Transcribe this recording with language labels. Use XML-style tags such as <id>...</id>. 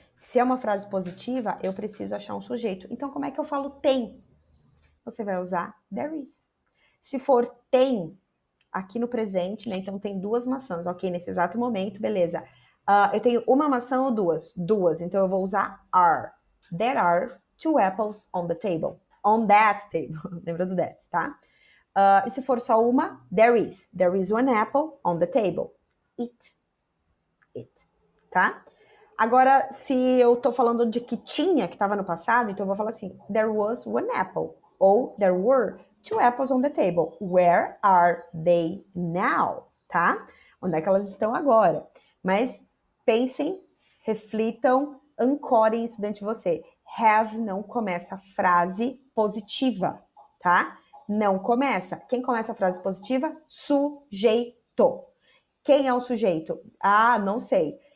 <pt>Se é uma frase positiva, eu preciso achar um sujeito. Então, como é que eu falo tem? Você vai usar there is. Se for tem, aqui no presente, né? Então tem 2 maçãs, ok? Nesse exato momento, beleza. Eu tenho uma maçã ou duas? Duas, então eu vou usar are.</pt> <en>There are 2 apples on the table. On that table.</en> <pt>Lembra do that, tá? E se for só uma,</pt> <en>there is. There is 1 apple on the table. It. Tá?</en> <pt>Agora, se eu tô falando de que tinha, que estava no passado, então eu vou falar assim,</pt> <en>there was 1 apple. Ou there were 2 apples on the table. Where are they now? Tá?</en> <pt>Onde é que elas estão agora? Mas pensem, reflitam, ancorem isso dentro de você. Have não começa a frase positiva, tá? Não começa. Quem começa a frase positiva? Sujeito. Quem é o sujeito? Ah, não sei.</pt>